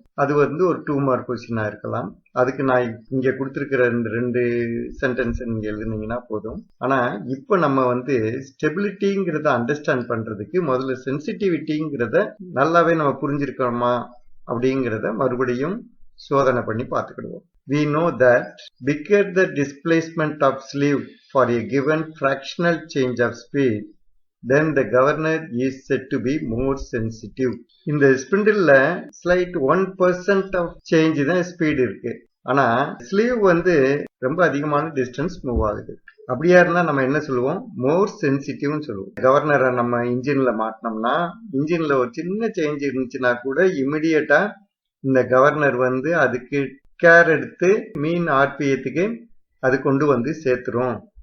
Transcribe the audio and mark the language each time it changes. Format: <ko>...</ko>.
<ta>அது ஒரு 2 மார்க் கொஸ்டினா இருக்கலாம். அதுக்கு நான் இங்க கொடுத்திருக்கிற இந்த 2 சென்டென்ஸ் நீங்க எழுதுனீங்கன்னா போதும். ஆனா இப்ப நம்ம ஸ்டெபிலிட்டிங்கிறத அண்டர்ஸ்டாண்ட் பண்றதுக்கு முதல்ல சென்சிட்டிவிட்டிங்கிறத நல்லாவே நம்ம புரிஞ்சிருக்கோமா அப்படிங்கிறத மறுபடியும் சோதனை பண்ணி பார்த்துக்கிடுவோம்.</ta> <en>We know that bigger the displacement of sleeve for a given fractional change of speed, then the governor is said to be more sensitive.</en> <ta>இந்த ஸ்பிண்டில்ல ஸ்லைட் 1% of சேஞ்ச் தான் ஸ்பீட் இருக்கு. ஆனா ஸ்லீவ் ரொம்ப அதிகமான டிஸ்டன்ஸ் மூவ் ஆகுது. அப்படியா இருந்தா நம்ம என்ன சொல்லுவோம்? மோர் சென்சிட்டிவ்னு சொல்லுவோம். கவர்னரை நம்ம இன்ஜின்ல மாட்டினோம்னா இன்ஜின்ல ஒரு சின்ன சேஞ்ச் இருந்துச்சுன்னா கூட இமிடியட்டா இந்த கவர்னர் அதுக்கு கேர் எடுத்து மீன் ஆர்பிஎத்துக்கு அது கொண்டு சேர்த்துரும்.</ta>